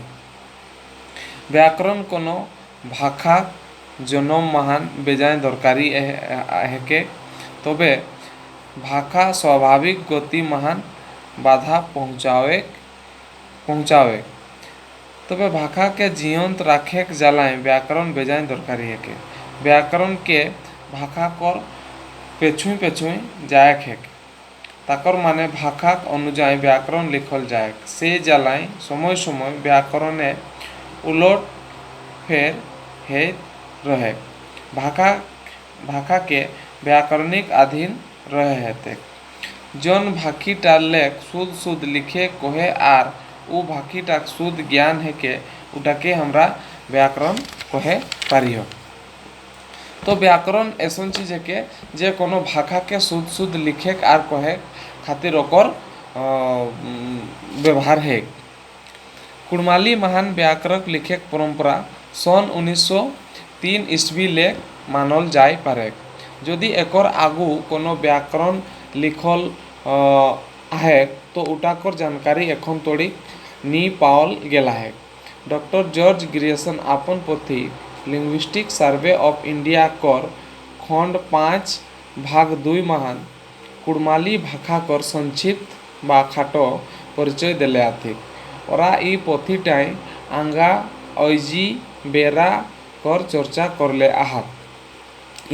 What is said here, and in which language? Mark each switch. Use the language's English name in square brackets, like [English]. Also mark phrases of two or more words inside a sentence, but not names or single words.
[Kudmali] व्याकरण कोनो भाषा जनम महान बेजाय दरकारी हेके तबे भाषा स्वाभाविक गति महान बाधा पहुँचावे तबे भाषा के जीवंत राखेक जलाए व्याकरण बेजाय दरकारी हेके। व्याकरण के भाषा कर पेछुई जायक हेक ताकर माने भाषा अनुजाई व्याकरण लिखल जायक से जलाए समय समय व्याकरणे उलट फेर हे रहे। भाषा के व्याकरणिक अधीन रहे हेते। जन भाषीटा लेख शुद्ध लिखे कहे आर उ भाषीटा शुद्ध ज्ञान हेके उटाके हमरा व्याकरण कहे पारियो। तो व्याकरण ऐसा चीज है के जे कोनो भाषा के शुद्ध लिखे आर कहे खातिर ओकर व्यवहार है। कुड़माली महान व्याकरण लिखे परंपरा सन 1903 ईस्वी ले मानल जाय पारे। यदि एकर आगू कोनो व्याकरण लिखल है तो उटाकर जानकारी एखन तोड़ी नी पावल गेला है। डॉक्टर जॉर्ज ग्रियर्सन अपन पोथी लिंग्विस्टिक सर्वे ऑफ इंडिया कर खंड 5 भाग 2 महान कुड़माली भाषा कर संक्षिप्त बा खाटो परिचय देले आथि। ओरा ई पोथीटाई आंगा अइजी बेरा कर चर्चा करले आहत।